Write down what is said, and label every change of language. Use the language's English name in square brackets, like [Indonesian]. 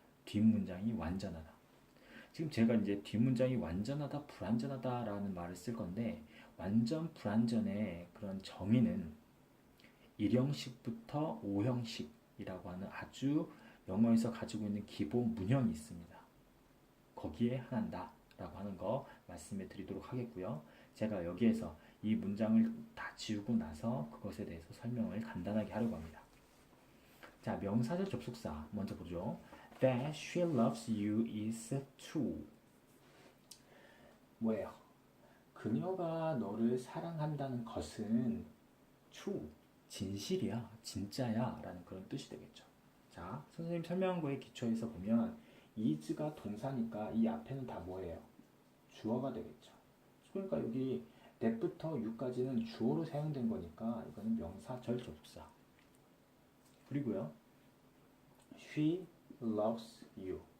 [Korean] 뒷문장이 완전하다. 지금 제가 이제 뒷문장이 완전하다, 불완전하다라는 말을 쓸 건데 완전 불완전의 그런 정의는 1형식부터 5형식이라고 하는 아주 영어에서 가지고 있는 기본 문형이 있습니다. 거기에 하나다 라고 하는 거 말씀해 드리도록 하겠고요. 제가 여기에서 이 문장을 다 지우고 나서 그것에 대해서 설명을 간단하게 하려고 합니다. 자, 명사절 접속사 먼저 보죠. [English] That she loves you is true. [Korean] 뭐예요? 그녀가 너를 사랑한다는 것은 true, 진실이야, 진짜야 라는 그런 뜻이 되겠죠. 자, 선생님 설명한 거에 기초해서 보면 is가 동사니까 이 앞에는 다 뭐예요? 주어가 되겠죠. 그러니까 여기 that부터 you까지는 주어로 사용된 거니까 이거는 명사절 접속사. [English] 그리고요, she loves you.